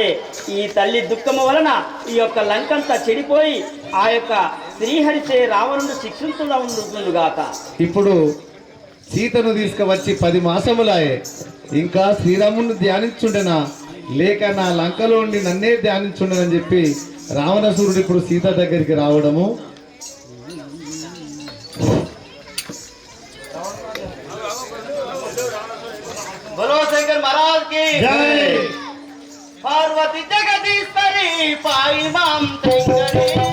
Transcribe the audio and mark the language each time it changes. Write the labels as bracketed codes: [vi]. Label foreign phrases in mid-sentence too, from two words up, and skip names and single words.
[te] ఈ తల్లి దుఃఖము వలన ఈ యొక్క లంకంతా చెడిపోయి ఆ యొక్క శ్రీహరిచే రావణుడు శిక్షించుగాక. ఇప్పుడు సీతను తీసుకువచ్చి 10 మాసములాయే, ఇంకా శ్రీరాముని ధ్యానించుండెనా లేక నా లంకలో ఉండి నన్నే ధ్యానించుండనని చెప్పి రావణాసురుడు ఇప్పుడు సీత దగ్గరికి రావడము. [hi] बोलो शंकर महाराज की जय। [sa] पार्वती जगदीश्वरी पाई माम शंकरी